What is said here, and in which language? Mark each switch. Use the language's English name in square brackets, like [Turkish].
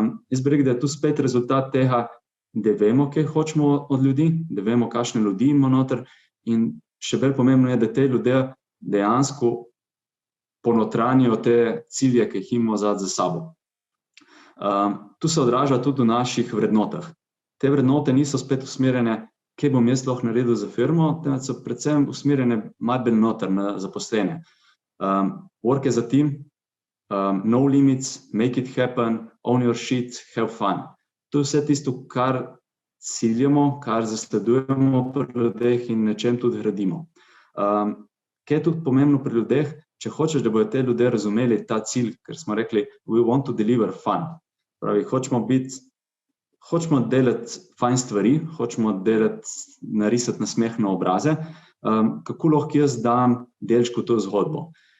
[Slovenian] Jaz bi rekel, da je tu spet rezultat tega, da vemo, kaj hočemo od ljudi, da vemo, kakšne ljudi imamo noter in še bolj pomembno je, da te ljudje dejansko ponotranijo te cilje, ki jih imamo za sabo. Tu se odraža tudi v naših vrednotah. Te vrednote niso spet usmerjene, kaj bom jaz lahko naredil za firmo, temveč so predvsem usmerjene malo bolj noter na zaposlene. [English] Work as a team, no limits, make it happen, own your shit, have fun. [Slovenian] To je vse tisto, kar ciljamo, kar zasledujemo pri ljudeh in na čem tudi gradimo. Kaj je tudi pomembno pri ljudeh, če hočeš, da bodo te ljudje razumeli ta cilj, ker smo rekli, [English] we want to deliver fun. [Slovenian] Pravi, hočemo delati fajn stvari, hočemo narisati nasmeh na obraze, kako lahko jaz dam delčku to zgodbo.